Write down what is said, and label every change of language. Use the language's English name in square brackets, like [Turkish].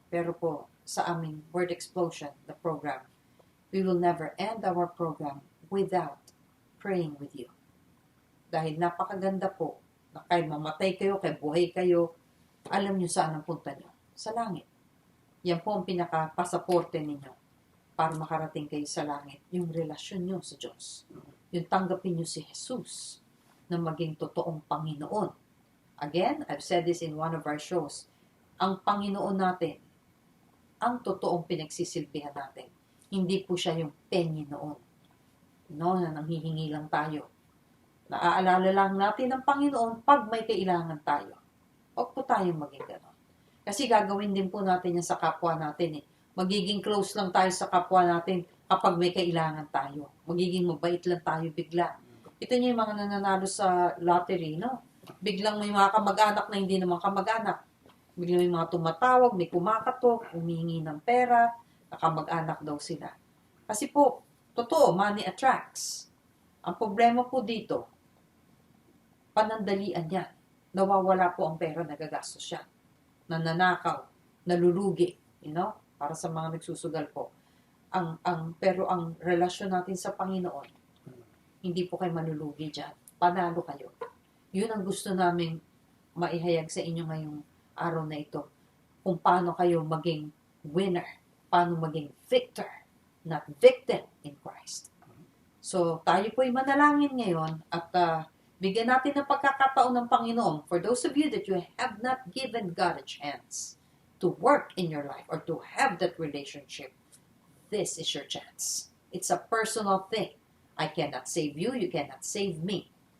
[Filipino] Pero po, sa aming [English] Word Explosion, the program, we will never end our program without praying with you. [Filipino] Dahil napakaganda po na kahit mamatay kayo, kahit buhay kayo, alam nyo saan ang punta nyo. Sa langit. Yan po ang pinaka-pasaporte ninyo para makarating kayo sa langit. Yung relasyon nyo sa Diyos. Yung tanggapin nyo si Jesus na maging totoong Panginoon. [English] Again, I've said this in one of our shows. [Filipino] Ang Panginoon natin, ang totoong pinagsisilbihan natin. Hindi po siya yung Panginoon. No, na nanghihingi lang tayo. Naaalala lang natin ng Panginoon pag may kailangan tayo. Huwag po tayong maging gano'n. Kasi gagawin din po natin yan sa kapwa natin eh. Magiging close lang tayo sa kapwa natin kapag may kailangan tayo. Magiging mabait lang tayo bigla. Ito niyo yung mga nananalo sa lottery, no? Biglang may mga kamag-anak na hindi naman kamag-anak. Biglang may mga tumatawag, may kumakatok, humihingi ng pera, nakamag-anak daw sila. Kasi po, totoo, [English] money attracts. [Filipino] Ang problema po dito, panandalian yan. Nawawala po ang pera, nagagastos siya. Nananakaw, nalulugi, para sa mga nagsusugal po. Pero ang relasyon natin sa Panginoon, hindi po kayo malulugi dyan. Panalo kayo. Yun ang gusto namin maihayag sa inyo ngayong araw na ito. Kung paano kayo maging winner, paano maging victor, [English] not victim in Christ. [Filipino] So, tayo po'y manalangin ngayon at bigyan natin ng pagkakataon ng Panginoon. [English] For those of you that you have not given God a chance to work in your life or to have that relationship, this is your chance. It's a personal thing. I cannot save you, you cannot save me.